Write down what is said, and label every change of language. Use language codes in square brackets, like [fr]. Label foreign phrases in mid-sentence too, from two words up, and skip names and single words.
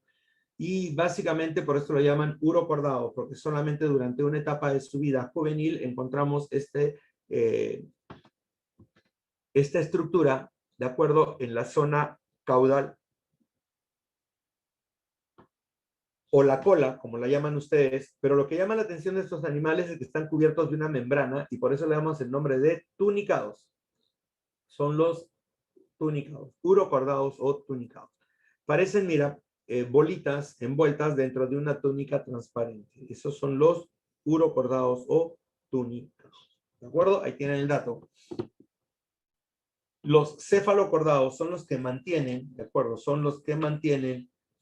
[es] Y básicamente por esto lo llaman urocordado, porque solamente durante una etapa de su vida juvenil encontramos esta estructura, ¿de acuerdo? En la zona caudal o la cola, como la llaman ustedes, pero lo que llama la atención de estos animales es que están cubiertos de una membrana y por eso le damos el nombre de tunicados. Son los tunicados, urocordados o tunicados. Parecen, mira, bolitas envueltas dentro de una túnica transparente. Esos son los urocordados o tunicados. ¿De acuerdo? Ahí tienen el dato. Los cefalocordados son los que mantienen, ¿de acuerdo? Son los que mantienen